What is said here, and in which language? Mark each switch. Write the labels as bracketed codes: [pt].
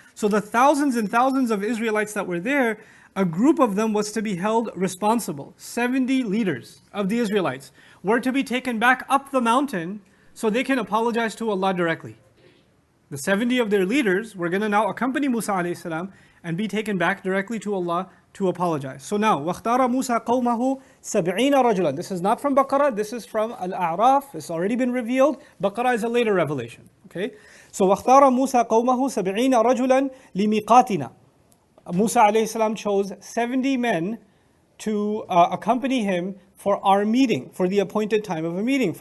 [en] So the thousands and thousands of Israelites that were there, a group of them was to be held responsible. 70 leaders of the Israelites were to be taken back up the mountain so they can apologize to Allah directly. The 70 of their leaders were going to now accompany Musa alayhi salam and be taken back directly to Allah to apologize. So now, [ar] وَاخْتَارَ مُوسَى قَوْمَهُ سَبْعِينَ رَجُلًا. [en] This is not from Baqarah, this is from Al-A'raf. It's already been revealed. Baqarah is a later revelation. Okay? So [ar] وَاخْتَارَ مُوسَى قَوْمَهُ سَبْعِينَ رَجُلًا لِمِيقَاتِنَا. [en] Musa alayhi salam chose 70 men to accompany him for our meeting, for the appointed time of a meeting.